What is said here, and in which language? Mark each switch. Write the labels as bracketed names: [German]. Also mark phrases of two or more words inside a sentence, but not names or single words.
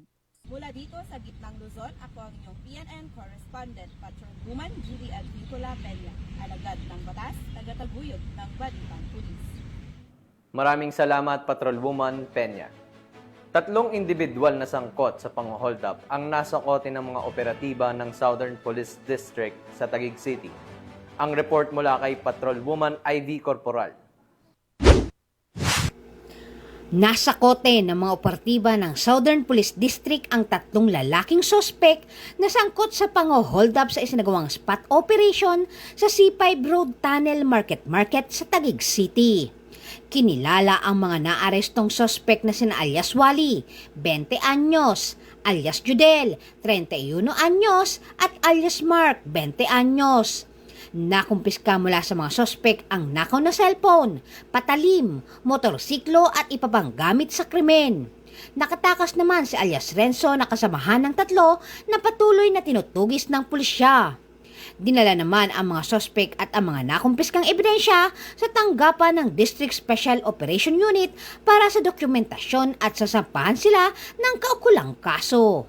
[Filipino] Mula dito sa gitnang Luzon, ako ang inyong PNN correspondent, Patrolwoman Judy Advicola Peña, alagad ng batas, tagataguyod ng Balitang Pulis. Maraming salamat, Patrolwoman Peña. 3 individual na sangkot sa pang-hold up ang nasakote ng mga operatiba ng Southern Police District sa Taguig City. Ang report mula kay Patrolwoman Ivy Corporal. Nasa kote ng mga operatiba ng Southern Police District ang 3 lalaking sospek na sangkot sa pang-hold up sa isinagawang [English] spot operation [Filipino] sa C5 Road Tunnel Market sa Taguig City. Kinilala ang mga naarestong sospek na sina alias Wally, 20 anyos, alias Judel, 31 anyos at alias Mark, 20 anyos. Nakumpiska mula sa mga sospek ang nakaw na cellphone, patalim, motorsiklo at iba pang gamit sa krimen. Nakatakas naman si alias Renzo na kasamahan ng 3 na patuloy na tinutugis ng pulisya. Dinala naman ang mga sospek at ang mga nakumpiskang ebidensya sa tanggapan ng District Special Operation Unit para sa dokumentasyon at sasampahan sila ng kaukulang kaso.